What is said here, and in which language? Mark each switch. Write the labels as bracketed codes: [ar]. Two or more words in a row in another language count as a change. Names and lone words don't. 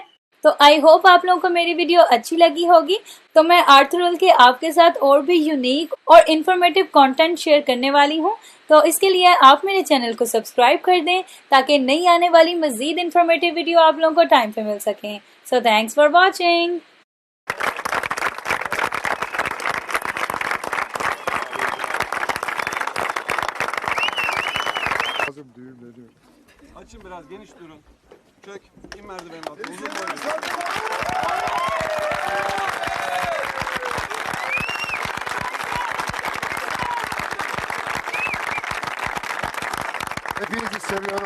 [hi] तो [en] I hope [hi] आप लोगों को मेरी वीडियो अच्छी लगी होगी। तो मैं आर्थर के आपके साथ और भी यूनिक और [en] informative content [hi] शेयर करने वाली हूँ, तो इसके लिए आप मेरे चैनल को सब्सक्राइब कर दें ताकि नई आने वाली मजीद [en] informative video [hi] आप लोगों को टाइम पे मिल सकें। [en] so thanks for watching. [tr] Açın biraz, geniş durun. Çök, in merdivenin altına. Uzun boylu. Hepinizi seviyorum.